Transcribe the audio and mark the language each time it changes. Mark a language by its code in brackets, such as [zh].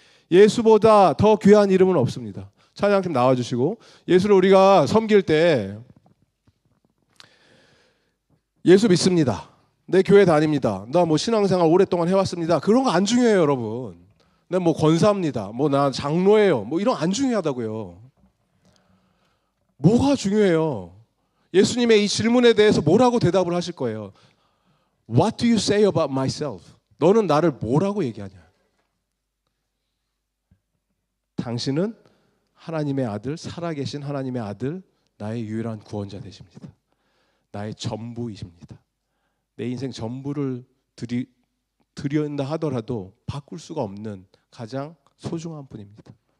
[ko] 예수보다 더 귀한 이름은 없습니다. 찬양팀 나와주시고, 예수를 우리가 섬길 때 예수 믿습니다. 내 교회 다닙니다. 나 뭐 신앙생활 오랫동안 해왔습니다. 그런 거 안 중요해요, 여러분. 나 뭐 권사입니다. 뭐 나 장로예요. 뭐 이런 거 안 중요하다고요. 뭐가 중요해요? 예수님의 이 질문에 대해서 뭐라고 대답을 하실 거예요? [en] What do you say about myself? [ko] 너는 나를 뭐라고 얘기하냐? 당신은 하나님의 아들, 살아계신 하나님의 아들, 나의 유일한 구원자 되십니다. 나의 전부이십니다. 내 인생 전부를 드린다 하더라도 바꿀 수가 없는 가장 소중한 분입니다.